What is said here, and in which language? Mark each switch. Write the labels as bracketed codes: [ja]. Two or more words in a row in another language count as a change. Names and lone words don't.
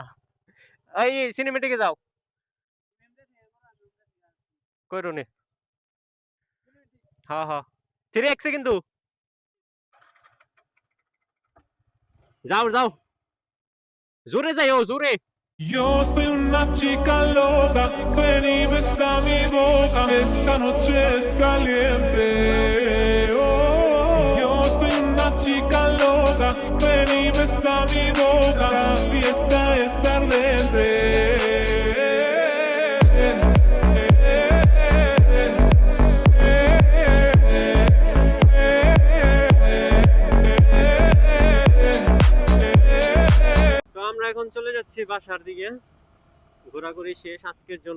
[bn] এই সিনেমেটিকে যাও, কইরো নে। হ্যাঁ হ্যাঁ, 3x কিন্তু, যাও যাও, জোরে যাইও জোরে। [es] Yo soy una chica loca, ven y besa mi boca, esta noche es caliente. Oh, yo soy una chica loca, ven y besa mi boca, la fiesta es ardiente. [bn] তো আমরা এখন চলে যাচ্ছি বাসার দিকে, ঘোরাঘুরি শেষ আজকের জন্য।